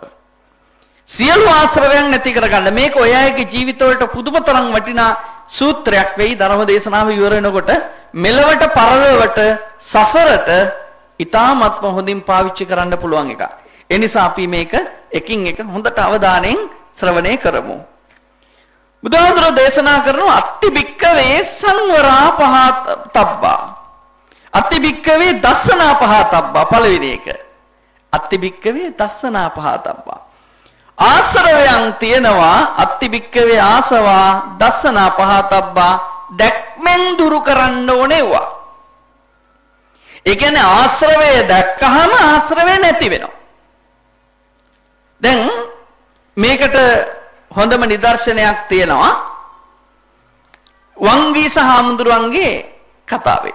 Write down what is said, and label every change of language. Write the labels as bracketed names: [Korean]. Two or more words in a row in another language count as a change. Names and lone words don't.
[Sinhala] සියලු ආශ්‍රවයන් නැති කරගන්න මේක ඔය අයගේ ජීවිතවලට පුදුමතරම් වටිනා සූත්‍රයක් වෙයි. ධර්ම දේශනාව ඉවර වෙනකොට මෙලවට පරලොවට සසරට ඊ타ත්ම හොඳින් පාවිච්චි කරන්න පුළුවන් එක. ඒ නිසා අපි මේක එකින් එක හොඳට අවධානයෙන් ශ්‍රවණය කරමු. බුදුහාමුදුරුවෝ දේශනා කරනවා [Pali] අත්ති භික්කවේ සංවරා පහතබ්බා. අත්ති භික්කවේ දස්සනා පහතබ්බා [Sinhala] පළවෙනි එක. [Pali] අත්ති භික්කවේ දස්සනා පහතබ්බා. [Sinhala] ආශ්‍රවයන් තියෙනවා [Pali] අත්ති භික්කවේ ආසවා දස්සනා පහතබ්බා [Sinhala] දැක්මෙන් දුරු කරන්න ඕනේවා. ඒ කියන්නේ ආශ්‍රවය දැක්කහම ආශ්‍රවය නැති වෙනවා. දැන් මේකට හොඳම නිදර්ශනයක් තියෙනවා වංගීස හාමුදුරුවන්ගේ කතාවේ.